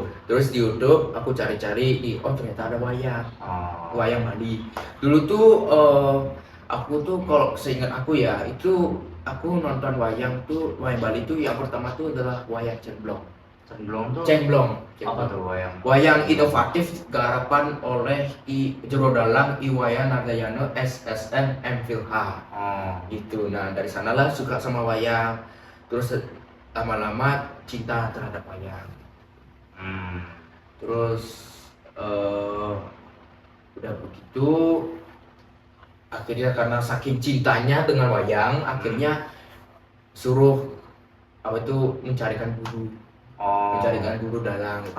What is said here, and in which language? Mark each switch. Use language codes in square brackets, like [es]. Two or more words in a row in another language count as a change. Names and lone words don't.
[id] Terus di YouTube aku cari-cari ternyata ada wayang Bali. Dulu tuh aku tuh kalau seingat aku ya, itu aku nonton wayang Bali tuh yang pertama tuh adalah wayang Cemblong. Cemblong apa tuh wayang? Wayang inovatif garapan oleh Jero Dalang Iwayan Nardayana SSN MPhilH. Oh, Gitu. Nah, dari sanalah suka sama wayang. Terus lama-lama cinta terhadap wayang. Terus udah begitu akhirnya karena saking cintanya dengan wayang, akhirnya suruh mencarikan guru dalang gitu.